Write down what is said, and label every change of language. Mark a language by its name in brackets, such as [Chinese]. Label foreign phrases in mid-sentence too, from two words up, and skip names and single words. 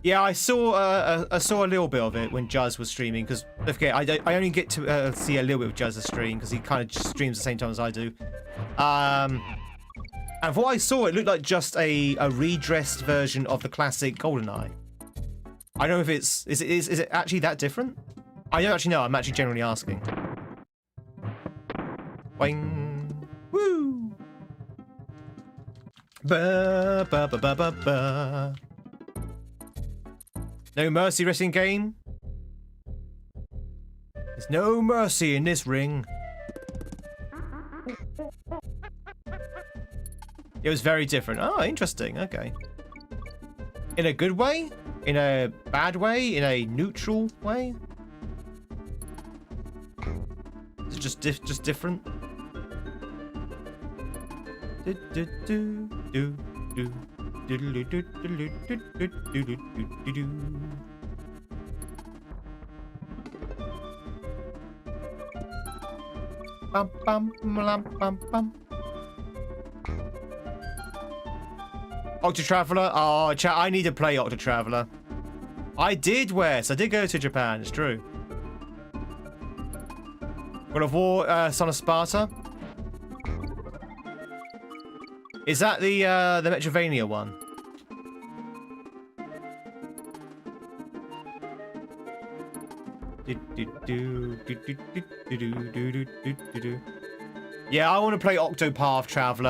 [English] Yeah, I saw a little bit of it when Juzz was streaming, because okay, I only get to see a little bit of Juzz's stream because he kind of streams at the same time as I do. And from what I saw, it looked like just a redressed version of the classic GoldenEye. I don't know if is it actually that different? I don't actually know. I'm actually generally asking. Boing. Woo. Ba ba ba ba ba ba. No mercy wrestling game. There's no mercy in this ring. It was very different. Oh, interesting. Okay. In a good way? In a bad way? In a neutral way? Is it just different? Bum bum bum bum bum. Octotraveler? Oh, chat, I need to play Octotraveler. I did, Wes. I did go to Japan, it's true. God of War, Son of Sparta. Is that the Metroidvania one? Yeah, I want to play Octopath Traveler.